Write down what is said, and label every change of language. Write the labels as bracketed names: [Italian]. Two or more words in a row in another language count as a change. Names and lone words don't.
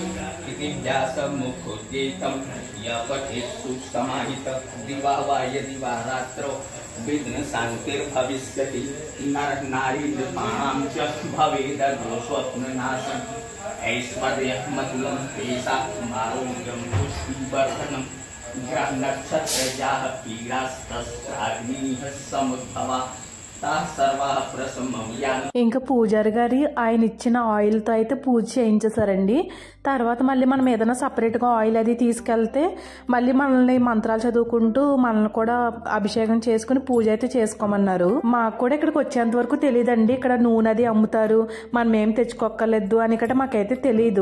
[Sanskrit] इति व्यासमुखोद्येतं यपठेत्सु समाहितः दिवा वा यदि वा रात्रौ विघ्नशान्तिर्भविष्यति नरः नारी नृपाणां च भवेदर्घस्वप्ननाशम् ऐश्वर्यमतुलं तेषाम् आरोग्यं पुष्टिवर्धनं ग्रहनक्षत्रजाः पीडास्तस्याग्निः समुद्भवा [Telugu] ఇంకా పూజారి గారి ఆయన ఇచ్చిన ఆయిల్ తో అయితే పూజ చేయించేసారండి. తర్వాత మళ్ళీ మనం ఏదైనా సపరేట్ గా ఆయిల్ అది తీసుకెళ్తే మళ్ళీ మనల్ని మంత్రాలు చదువుకుంటూ మనల్ని కూడా అభిషేకం చేసుకుని పూజ అయితే చేసుకోమన్నారు. మాకు కూడా ఇక్కడికి వచ్చేంత వరకు తెలియదండి, ఇక్కడ నూనె అది అమ్ముతారు, మనం ఏం తెచ్చుకోక్కర్లేదు అని ఇక్కడ మాకైతే తెలియదు.